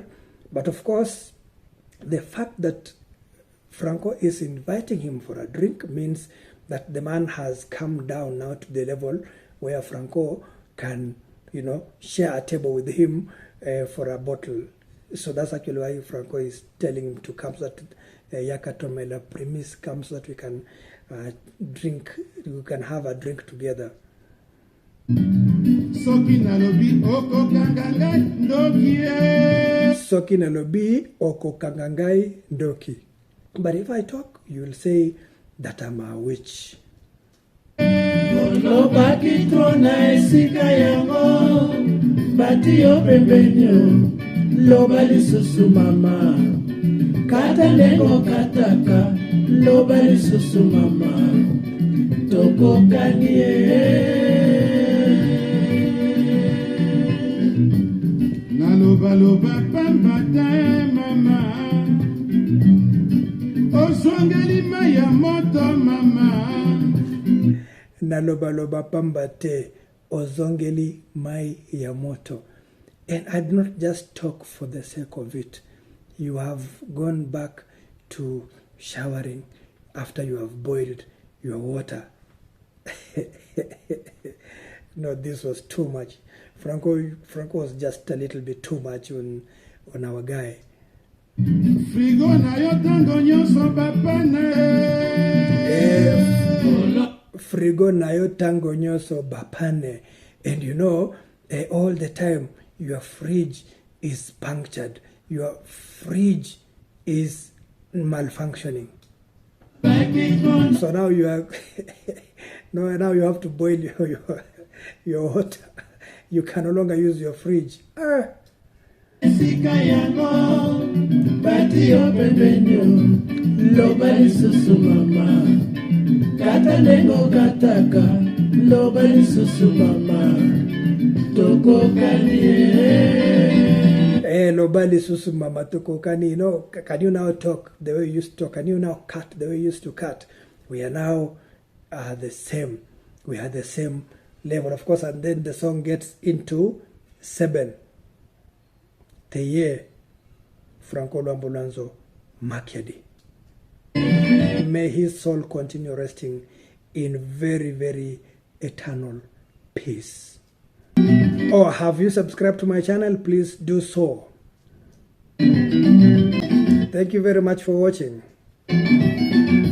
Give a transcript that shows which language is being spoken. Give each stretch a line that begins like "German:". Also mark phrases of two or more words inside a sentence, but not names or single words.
English: But of course, the fact that Franco is inviting him for a drink means that the man has come down now to the level where Franco can, share a table with him for a bottle. So that's actually why Franco is telling him to come, so that Yakatomela premise comes, so that we can have a drink together.
Lingala: Soki nalobi okokangangai ndoki Soki nalobi okokangangai ndoki.
English: But if I talk, you will say that I'm a witch.
Lingala: Olobaki trona esika yango bati yo pembeni loba lisusu mama kata ndeko kataka loba lisusu mama tokokanie naloba loba pamba te mama osongeli maya moto mama naloba loba pamba te ozongeli mai ya moto.
English: And I do not just talk for the sake of it. You have gone back to showering after you have boiled your water. No, this was too much. Franco was just a little bit too much on our guy.
Lingala: Frigo na yo tango nyoso bapane. Frigo na yo tango nyoso bapane.
English: And all the time your fridge is punctured. Your fridge is malfunctioning. So now you are now you have to boil your water. You can no longer use your fridge.
Lingala: Esika yango bati yo pembeni loba lisusu mama kata ndeko kataka loba lisusu mama tokokanie loba lisusu mama tokokani.
English: Can you now talk the way you used to talk? Can you now cut the way you used to cut? We are now the same. We are the same level, of course. And then the song gets into 7. Tailleur-Franco Makiadi. May his soul continue resting in very, very eternal peace. Or have you subscribed to my channel? Please do so. Thank you very much for watching.